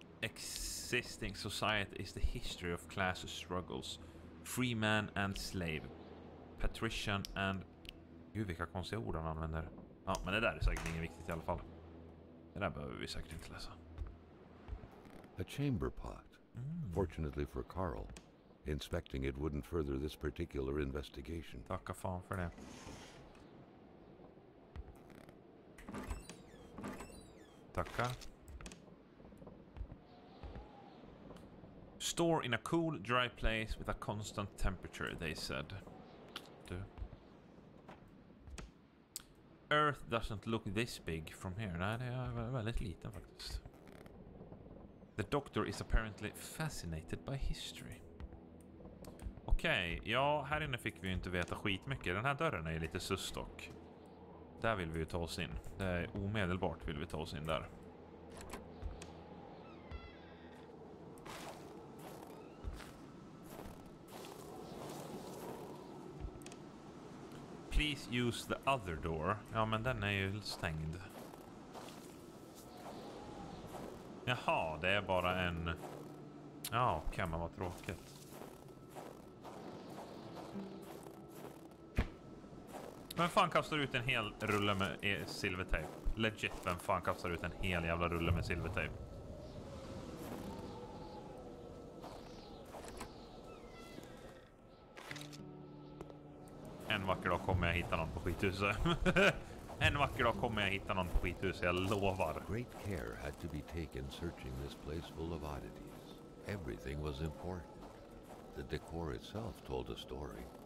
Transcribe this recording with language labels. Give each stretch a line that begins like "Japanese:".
English: Existing society is the history of class struggles. Free man and slave. Patrician and...
Swedish: Gud, vilka konstiga ord han använder. Ja, men det där är säkert inget viktigt i alla fall. Det där behöver vi säkert inte läsa.
English: A chamber pot. Fortunately for Carl, inspecting it wouldn't further this particular investigation.
Swedish: Tacka fan för det. Tacka.
English: Store in a cool, dry place with a constant temperature, they said.
Swedish: Du.
English: Earth doesn't look this big from here.
Swedish: Nej, det är väldigt liten faktiskt.
English: The doctor is apparently fascinated by history.
Swedish: Okej, ja, här inne fick vi ju inte veta skitmycket. Den här dörren är ju lite susstock. Där vill vi ju ta oss in. Det är omedelbart vill vi ta oss in där.
English: Please use the other door.
Swedish: Ja, men den är ju stängd. Jaha, det är bara en... Ja, kan man vara tråkigt. Vem fan kastar ut en hel rulle med silvertejp? Legit, vem fan kastar ut en hel jävla rulle med silvertejp? En vacker dag kommer jag hitta någon på skithuset. En vacker dag kommer jag hitta någon på skithuset, jag lovar.
English: Great care had to be taken searching this place full of oddities. Everything was important. The decor itself told a story.